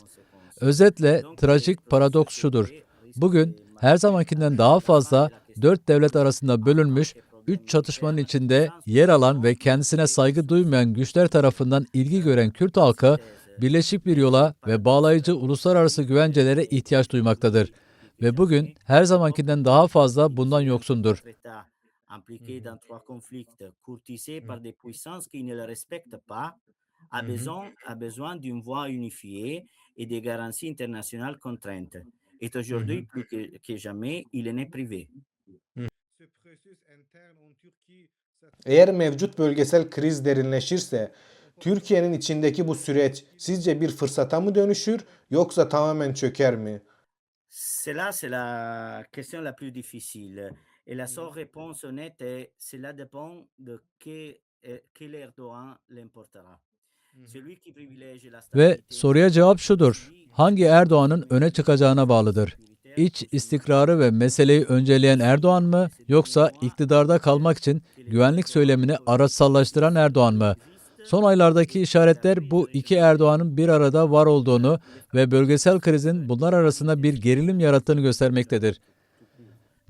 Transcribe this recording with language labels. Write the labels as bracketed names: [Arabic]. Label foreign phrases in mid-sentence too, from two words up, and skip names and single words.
[Turkish] Özetle trajik paradoks şudur. Bugün her zamankinden daha fazla 4 devlet arasında bölünmüş, 3 çatışmanın içinde yer alan ve kendisine saygı duymayan güçler tarafından ilgi gören Kürt halkı, birleşik bir yola ve bağlayıcı uluslararası güvencelere ihtiyaç duymaktadır. Ve bugün her zamankinden daha fazla bundan yoksundur. [French] Impliqué dans trois conflicts, courtisé par des puissances qui ne le respectent pas, Hı hı. a besoin d'une voix unifiée et des garanties internationales contraintes. Et Hı aujourd'hui, hı. plus que jamais, il en est privé. [Turkish] Eğer mevcut bölgesel kriz derinleşirse, Türkiye'nin içindeki bu süreç sizce bir fırsata mı dönüşür yoksa tamamen çöker mi? [French] C'est la question la plus difficile. Et la seule réponse honnête est cela dépend de quel Erdogan l'emportera. Celui qui privilège la [Turkish] Ve [French] stabilité [Turkish] soruya cevap şudur. Hangi Erdoğan'ın öne çıkacağına bağlıdır. İç istikrarı ve meseleyi önceleyen Erdoğan mı, yoksa iktidarda kalmak için güvenlik söylemini araçsallaştıran Erdoğan mı? Son aylardaki işaretler bu iki Erdoğan'ın bir arada var olduğunu ve bölgesel krizin bunlar arasında bir gerilim yarattığını göstermektedir.